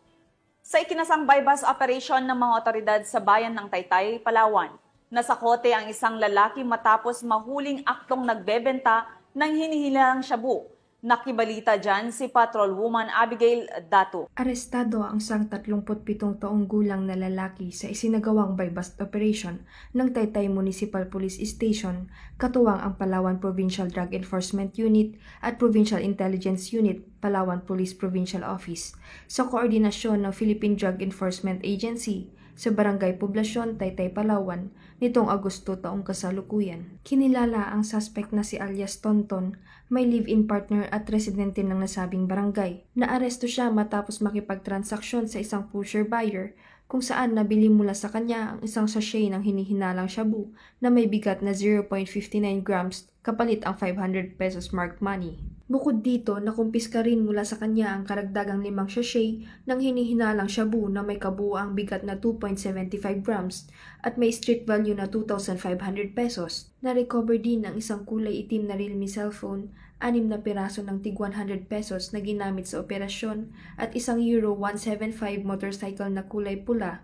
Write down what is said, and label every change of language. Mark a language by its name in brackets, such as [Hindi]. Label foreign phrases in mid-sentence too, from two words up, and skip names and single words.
[Filipino] Sa ikinasang [English] buy-bus operation [Filipino] ng mga otoridad sa bayan ng Taytay, Palawan, nasakote ang isang lalaki matapos mahuling aktong nagbebenta ng hinihilalang shabu. Nakibalita dyan si Patrolwoman Abigail Dato. Arestado ang isang 37 taong gulang na lalaki sa isinagawang [English] buy-bust operation [Filipino] ng Taytay Municipal Police Station, katuwang ang Palawan Provincial Drug Enforcement Unit at Provincial Intelligence Unit, Palawan Police Provincial Office, sa koordinasyon ng Philippine Drug Enforcement Agency sa Barangay Poblasyon, Taytay, Palawan, nitong Agosto taong kasalukuyan. Kinilala ang suspect na si alias Tonton, may [English] live-in partner [Filipino] at residente ng nasabing barangay. Naaresto siya matapos makipagtransaksyon sa isang [English] pusher buyer [Filipino] kung saan nabili mula sa kanya ang isang sachet ng hinihinalang shabu na may bigat na 0.59 grams kapalit ang 500 pesos [English] marked money. [Filipino] Bukod dito, nakumpiska rin mula sa kanya ang karagdagang 5 sachet ng hinihinalang shabu na may kabuuang bigat na 2.75 grams at may [English] street value [Filipino] na 2,500 pesos. Na-recover din ang isang kulay itim na Realme cellphone, 6 na piraso ng tig 100 pesos na ginamit sa operasyon at isang Euro 175 motorcycle na kulay pula.